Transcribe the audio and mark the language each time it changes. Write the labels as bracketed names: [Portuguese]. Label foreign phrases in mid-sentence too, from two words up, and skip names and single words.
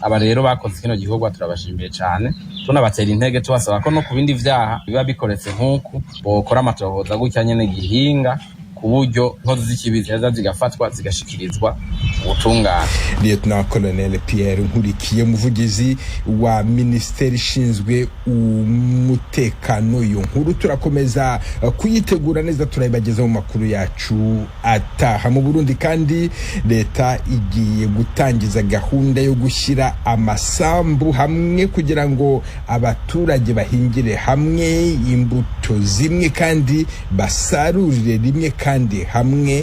[Rundi] aba rero bakoze kino gikorwa turabashimiye cyane tunabatera intege tubasaba ko no ku bindi vyaha biba bikoretse nk'uku bokora amatohoza gutya nyene gihinga ku buryo inkozi z'ikibi zigafatwa zigashikirizwa ubutungane. [Kinyarwanda] Lieutenant Colonel Pierre Nkurikiye umuvugizi wa Minisiteri ishinzwe umutekano. Iyo nkuru turakomeza kuyitegura neza turayibageza mu makuru yacu ataha. Mu Burundi kandi leta igiye gutangiza gahunda yo gushyira amasambu hamwe kugira ngo abaturage bahingire hamwe imbuto zimwe kandi basarurire rimwe kandi hamwe.